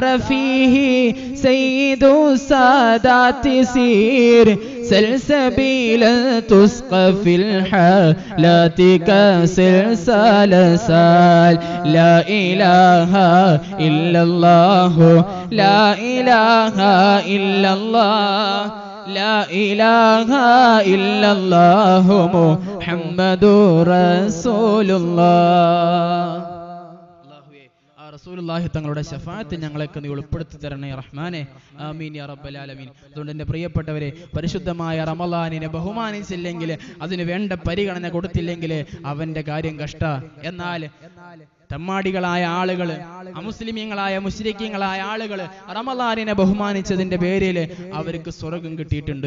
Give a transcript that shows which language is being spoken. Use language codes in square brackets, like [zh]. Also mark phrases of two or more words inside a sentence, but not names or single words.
[ar] فيه سيد السادات سير سلسبيلا تسقى في الحالات كسلسال سال لا إله إلا الله لا إله إلا الله لا إله إلا الله محمد رسول الله. [ml] റസൂലുള്ളാഹി തങ്ങളുടെ ശഫാഅത്ത് ഞങ്ങളൊക്കെ നീ ഉൾപ്പെടുത്തി തരണേ റഹ്മാനെ, [ar] آمين يا رب العالمين. [ml] അതുകൊണ്ട് എൻ്റെ പ്രിയപ്പെട്ടവരെ, പരിശുദ്ധമായ റമളാനിനെ ബഹുമാനിച്ചില്ലെങ്കിൽ, അതിന് വേണ്ട പരിഗണന കൊടുത്തില്ലെങ്കിൽ അവന്റെ കാര്യം കഷ്ട. എന്നാൽ തമ്മാടികളായ ആളുകൾ, അമുസ്ലിമീങ്ങളായ മുശ്രിക്കീങ്ങളായ ആളുകൾ റമളാനിനെ ബഹുമാനിച്ചതിന്റെ പേരിൽ അവർക്ക് സ്വർഗം കിട്ടിയിട്ടുണ്ട്.